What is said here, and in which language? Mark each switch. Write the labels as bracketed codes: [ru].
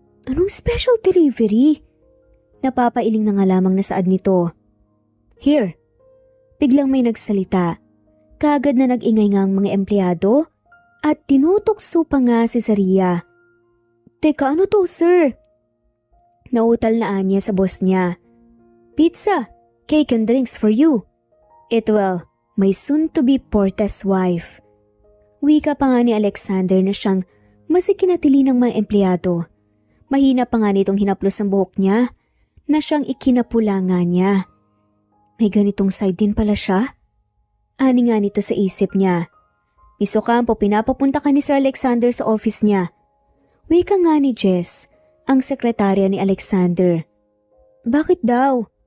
[tl] Anong special delivery? Napapailing na nga lamang na saad nito. Here. Biglang may nagsalita. Kaagad na nag-ingay nga ang mga empleyado at tinutokso pa nga si Zaria. Teka, ano to, sir? Nautal na anya sa boss niya. [en] Pizza, cake and drinks for you. Well, my soon-to-be Portes wife. [tl] Wika pa nga ni Alexander na siyang masikinatili ng mga empleyado. Mahina pa nga nitong hinaplos ang buhok niya na siyang ikinapula nga niya. May ganitong side din pala siya? Ani nga nito sa isip niya. Miss Ocampo, pinapapunta ka ni Sir Alexander sa office niya. Wika nga ni Jess, ang sekretarya ni Alexander. Bakit daw?